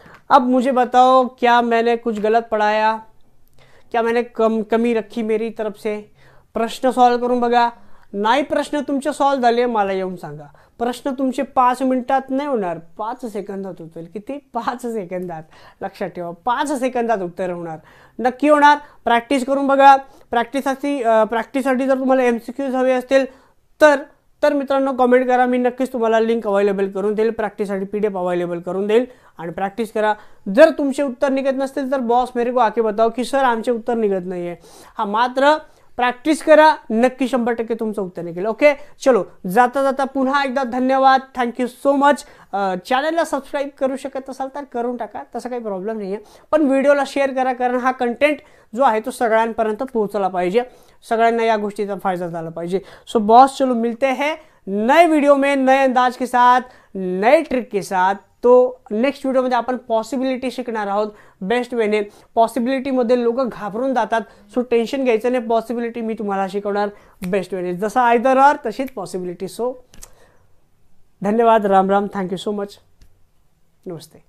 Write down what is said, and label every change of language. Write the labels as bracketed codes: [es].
[hi] अब मुझे बताओ, क्या मैंने कुछ गलत पढ़ाया? क्या मैंने कमी रखी मेरी तरफ से? [mr] प्रश्न सॉल्व करून बघा. नाही प्रश्न तुमचे सॉल्व्ह झाले मला येऊन सांगा. प्रश्न तुमचे 5 मिनिटात नाही होणार, 5 सेकंदात होतील. किती? 5 सेकंदात. लक्षात ठेवा, 5 सेकंदात उत्तर होणार. नक्की होणार. प्रॅक्टिस करून बघा. प्रॅक्टिससाठी जर तुम्हाला MCQs हवे असतील तर मित्रांनो कमेंट करा. मी नक्कीच तुम्हाला लिंक अवेलेबल करून देईल, प्रॅक्टिससाठी PDF अवेलेबल करून देईल आणि प्रॅक्टिस करा. जर तुमचे उत्तर निघत नसतील तर बॉस [hi] मेरे को आके बताओ [mr] की सर आमचे उत्तर निघत नाही आहे. हा, मात्र प्रॅक्टिस करा, नक्की 100% तुमचं उत्तर निघेल. ओके, चलो जाता जाता पुन्हा एकदा धन्यवाद. Thank you so much. चॅनलला सबस्क्राईब करू शकत असाल तर करून टाका, तसा काही प्रॉब्लेम नाही आहे. पण व्हिडिओला शेअर करा, कारण हा कंटेंट जो आहे तो सगळ्यांपर्यंत पोहोचला पाहिजे, सगळ्यांना या गोष्टीचा फायदा झाला पाहिजे. [hi] सो बॉस चलो मिलते हैं नए वीडियो में, नए अंदाज के साथ, नए ट्रिक के साथ. [mr] तो नेक्स्ट व्हिडिओमध्ये आपण पॉसिबिलिटी शिकणार आहोत बेस्ट वेने. पॉसिबिलिटीमध्ये लोक घाबरून जातात, सो टेन्शन घ्यायचं नाही. पॉसिबिलिटी मी तुम्हाला शिकवणार बेस्ट वेने, जसं आयदर ऑर तशीच पॉसिबिलिटी. सो धन्यवाद. Ram Ram. Thank you so much. नमस्ते.